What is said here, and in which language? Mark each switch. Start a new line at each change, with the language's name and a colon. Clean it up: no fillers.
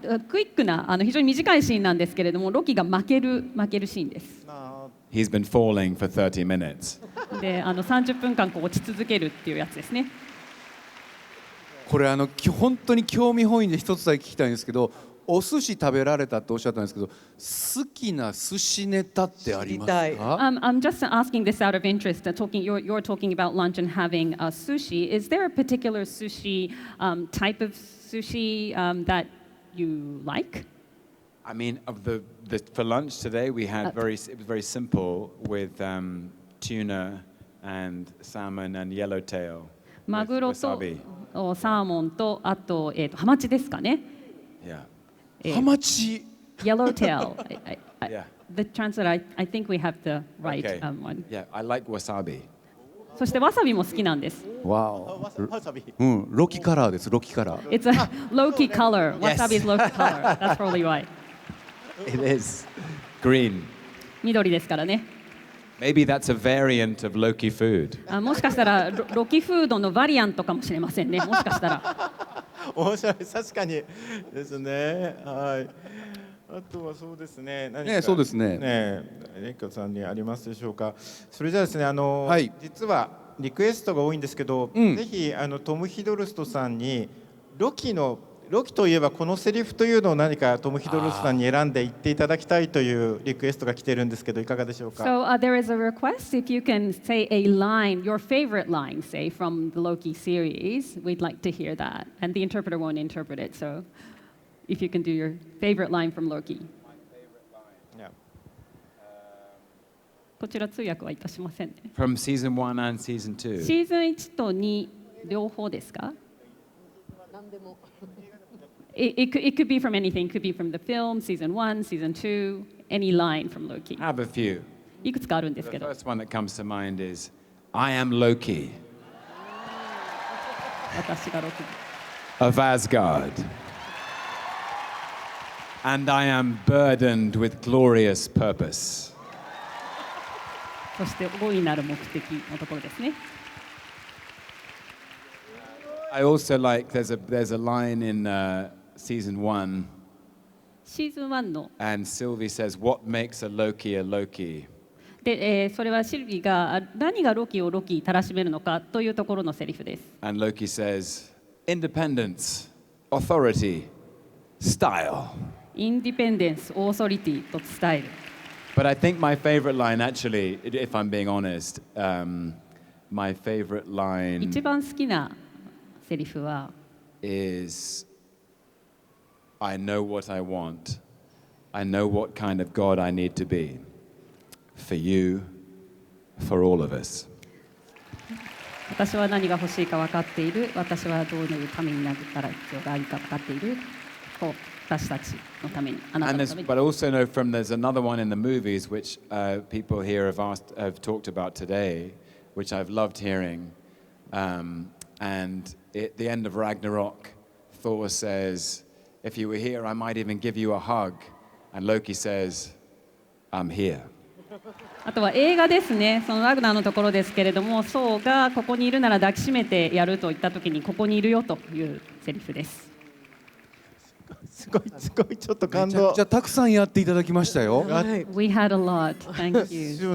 Japanese: クイックな非常に短いシーンなんですけれども、ロキが負けるシーンです。
English: He's been falling for 30 minutes.
Japanese: で、30分間落ち続けるっていうやつですね。これ本当に興味本位で一つだけ聞きたいんですけど、お寿司食べられたっておっしゃったんですけど、好きな寿司ネタってありますか？
English: I'm just asking this out of interest. You're talking about lunch and having sushi. Is there a particular sushi type of sushi that you like? I mean, for lunch today we had it was very simple with tuna and salmon and yellowtail.
Japanese: マグロとサーモンとあとハマチですかね。
English: Yeah.
Japanese: ハマチ。
English: Yellowtail. Yeah. The translate, I think we have the right one. Yeah, I like wasabi.
Japanese: そしてわさびも好きなんです。わお。ロキカラーです。ロキカラー。
English: It's a Loki color. Wasabi is Loki color. That's probably why. It is green.
Japanese: 緑ですからね。
English: Maybe that's a variant of Loki food.
Japanese: もしかしたらロキフードのバリアントかもしれませんね。もしかしたら。面白い、確かにですね。はい。あとはそうですね。何かそうですね。レイコさんにありますでしょうか。それじゃあですね、実はリクエストが多いんですけど、ぜひトム・ヒドルストさんにロキといえばこのセリフというのを何かトム・ヒドルストさんに選んで言っていただきたいというリクエストが来てるんですけど、いかがでしょうか。
English: So there is a request if you can say a line, your favorite line, say from the Loki series. We'd like to hear that, and the interpreter won't interpret it. So if you can do your favorite line from Loki.
Japanese: こちら通訳はいたしませんね。
English: From season 1 and season 2.
Japanese: シーズン1と2両方ですか？何でも。
English: It could be from anything. It could be from the film, season 1, season 2, any line from Loki. I have a few.
Japanese: いくつかあるんですけ
English: The
Japanese: ど。
English: first one that comes to mind is, I am Loki
Japanese: 私がロキ。
English: of Asgard, and I am burdened with glorious purpose.
Japanese: そして大いなる目的のところですね。
English: I also like there's a line in season 1.
Japanese: シーズン1の
English: And Sylvie says, "What makes a Loki a Loki?"
Japanese: で、それはシルビーが何がロキをロキたらしめるのかというところのセリフです。
English: And Loki says, "Independence, authority, style."
Japanese: インディペンデンス、オーソリティとスタイル。
English: But I think my favorite line, actually, if I'm being honest, my favorite line
Japanese: 一番好きなセリフは
English: is, "I know what I want. I know what kind of God I need to be. For you, for all of us."
Japanese: 私は何が欲しいか分かっている。私はどういうためになったら必要があるか分かっている。私たちのために、あなたのために。
English: But also know there's another one in the movies which people here have talked about today, which I've loved hearing. And at the end of Ragnarok, Thor says, "If you were here, I might even give you a hug." And Loki says, "I'm here."
Japanese: あとは映画ですね。そのラグナーのところですけれども、ソーがここにいるなら抱きしめてやると言ったときに、ここにいるよというセリフです。すごいちょっと感動。じゃあたくさんやっていただきましたよ。はい、
English: We had a lot. Thank you.